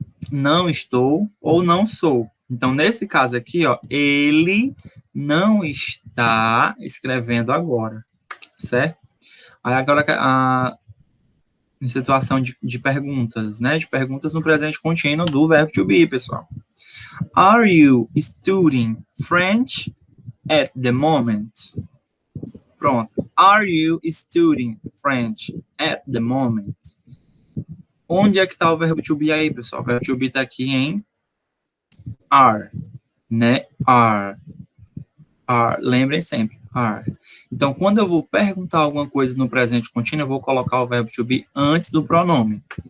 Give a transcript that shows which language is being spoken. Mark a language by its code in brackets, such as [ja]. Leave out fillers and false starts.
[pt] não estou ou não sou. Então, nesse caso aqui, ó, ele não está escrevendo agora, certo? Aí agora, em situação de perguntas, né? De perguntas no presente contínuo do verbo to be, pessoal. [en] Are you studying French at the moment? [pt] Pronto. [en] Are you studying French at the moment? [pt] Onde é que está o verbo to be aí, pessoal? O verbo to be está aqui em are, né? Are. Lembrem sempre, are. Então, quando eu vou perguntar alguma coisa no presente contínuo, eu vou colocar o verbo to be antes do pronome.